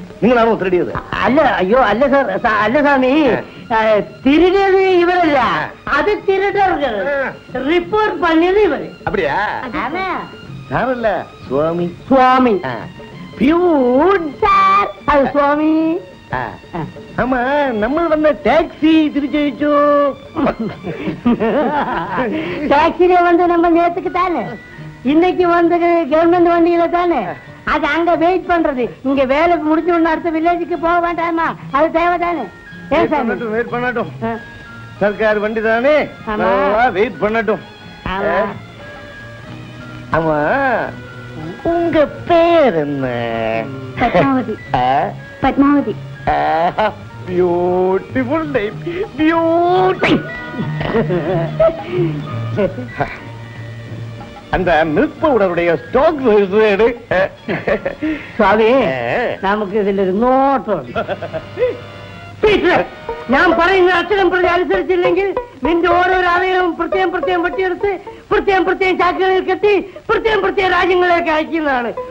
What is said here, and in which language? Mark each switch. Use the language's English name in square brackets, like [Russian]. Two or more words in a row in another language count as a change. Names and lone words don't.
[Malayalam] നിങ്ങളാണോ തിരടിയത്? അല്ല, അയ്യോ അല്ല സാർ. അല്ല സ്വാമി, തിരിഞ്ഞത് ഇവരല്ല, അത് തിരുടர்கள். റിപ്പോർട്ട് പണിയത് ഇവര്. அப்படியா? സാറല്ല, സ്വാമി. സ്വാമി അത് സ്വാമി. [Tamil] ஆமா, நம்ம வந்த டாக்ஸி திருச்சழிச்சோ. டாக்ஸில வந்து நம்ம நேத்துக்கு தானே, இன்னைக்கு வந்து கவர்மெண்ட் வண்டியில தானே. அது அங்க வெயிட் பண்றது. இங்க வேலை முடிஞ்ச உடனே அடுத்த வில்லேஜுக்கு போக வேண்டாமா? அது தேவைதானே? வெயிட் பண்ணட்டும். சர்க்கார் வண்டி தானே, வெயிட் பண்ணட்டும். ஆமா, உங்க பேர் என்ன? [Malayalam] പത്മാവതി. പത്മാവതി. [English] Beautiful name. Beauty. [Tamil] அந்த மில்க் பவுடருடைய ஸ்டாக் [Malayalam] സ്വാമി, നമുക്ക് ഇതിലൊരു നോട്ടുണ്ട്. ഞാൻ പറയുന്ന അക്ഷരം പ്രതി അനുസരിച്ചില്ലെങ്കിൽ നിന്റെ ഓരോരോ അവയവവും പ്രത്യേകം വെട്ടിയെടുത്ത് പ്രത്യേകം ചാക്കുകളിൽ കെട്ടി പ്രത്യേകം രാജ്യങ്ങളിലേക്ക് അയക്കുന്നതാണ്.